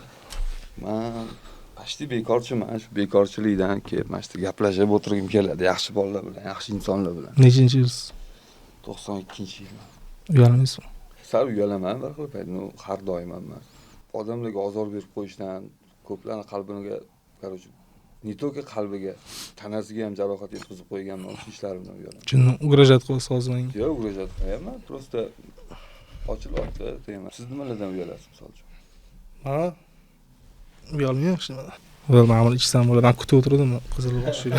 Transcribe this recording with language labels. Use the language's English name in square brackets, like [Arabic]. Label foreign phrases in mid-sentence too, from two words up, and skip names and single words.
[Uzbek] Men pashti bekorchiman. Shu bekorchilikdan kelib mana shu gaplashib o'tirgim keladi yaxshi bolalar bilan, yaxshi insonlar bilan. Nechinchi yilsiz? 92-yil. Uyalmaysizmi? Sal uyalaman bir xil payt, har doim emas. Odamlarga ozor berib qo'yishdan, ko'plarning qalbiga, [Russian] короче, не только [Uzbek] qalbiga, tanasiga ham jarohat yetkazib qo'yganman o'sha ishlarimdan uyalaman. Chunki ugrajat qilasiz hozir. Yo'q, ugrajat qilmayman, просто ochilyapti, deyman. Siz nimalardan uyalasiz, misol uchun? Ha? Uyalmayman yaxshi. Vel ma'mur ichsam bo'ladi. Men kutib o'tirdim, qizil boshida.